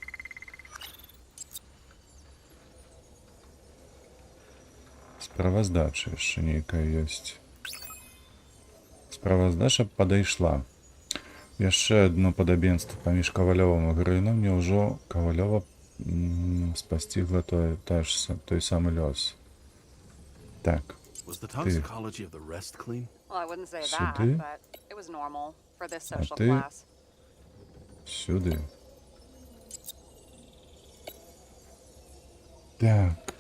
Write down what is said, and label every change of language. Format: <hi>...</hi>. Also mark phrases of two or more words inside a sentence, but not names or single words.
<be>Справаздача яшчэ нейкая ёсць. Справаздача падайшла. Яшчэ адно падабенства паміж Кавалёвым і Грынам. Няўжо Кавалёва спасцігла той самы лёс. Так.</be> <en>Was the toxicology of the rest clean? Well, I wouldn't say</en> <uk>Сюди?</uk> <en>that, but it was normal for this social</en> <uk>ти?</uk> <en>class.</en> <uk>Сюди. Так.</uk>